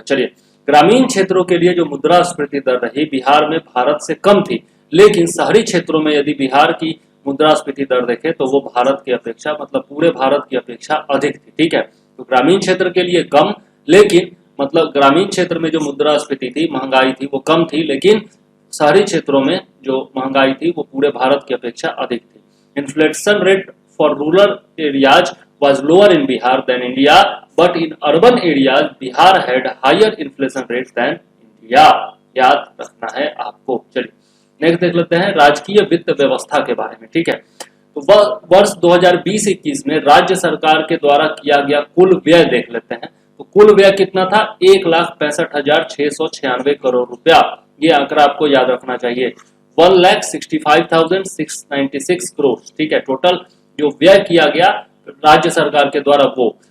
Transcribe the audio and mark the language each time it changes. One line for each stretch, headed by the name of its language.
Hindi: चलिए, ग्रामीण क्षेत्रों के लिए जो मुद्रास्फीति दर रही बिहार में भारत से कम थी, लेकिन शहरी क्षेत्रों में यदि बिहार की मुद्रास्फीति दर देखें तो वो भारत की अपेक्षा, मतलब पूरे भारत की अपेक्षा अधिक थी, ठीक है। तो ग्रामीण क्षेत्र के लिए कम, लेकिन मतलब ग्रामीण क्षेत्र में जो मुद्रास्फीति थी, महंगाई थी, वो कम थी, लेकिन शहरी क्षेत्रों में जो महंगाई थी वो पूरे भारत की अपेक्षा अधिक थी।
English: Inflation rate for rural areas was lower in Bihar than India, but in urban areas Bihar had higher inflation rates than India.
Hindi: याद रखना है आपको। चलिए नेक्स्ट देख लेते हैं राजकीय वित्त व्यवस्था के बारे में, ठीक है। तो वर्ष 2020-21 में राज्य सरकार के द्वारा किया गया कुल व्यय देख लेते हैं। तो कुल व्यय कितना था? 1,65,696 करोड़ रुपया। ये आंकड़ा आपको याद रखना चाहिए। 1,65,696 करोड़, ठीक है, टोटल जो व्यय किया गया राज्य सरकार के द्वारा वो।